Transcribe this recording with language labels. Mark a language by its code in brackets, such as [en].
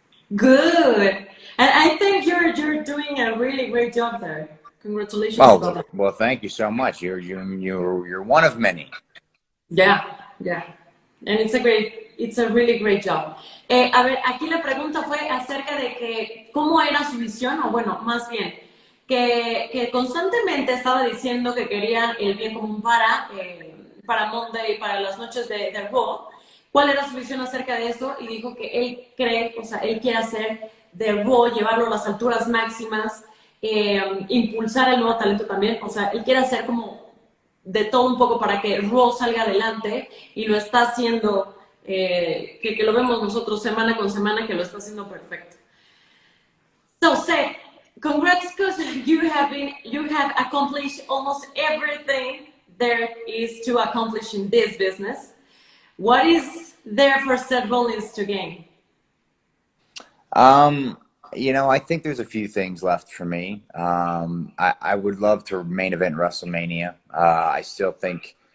[en] Good. And I think you're doing a really great job there. Congratulations. Oh, well, thank you so much. You're one of many. Yeah. And it's a really great job. [es] A ver, aquí la pregunta fue acerca de que cómo era su visión, o bueno, más bien, que constantemente estaba diciendo que quería el bien común para Monday, para las noches de Raw. ¿Cuál era su visión acerca de eso? Y dijo que él cree, o sea, él quiere hacer de Raw, llevarlo a las alturas máximas, impulsar el nuevo talento también, o sea, él quiere hacer como de todo un poco para que Raw salga adelante y lo está haciendo, que lo vemos nosotros semana con semana, que lo está haciendo perfecto. [en] So, Seth, congrats because you have accomplished almost everything there is to accomplish in this business. What is there for Seth Rollins to gain? I think there's a few things left for me. I would love to main event WrestleMania. I still think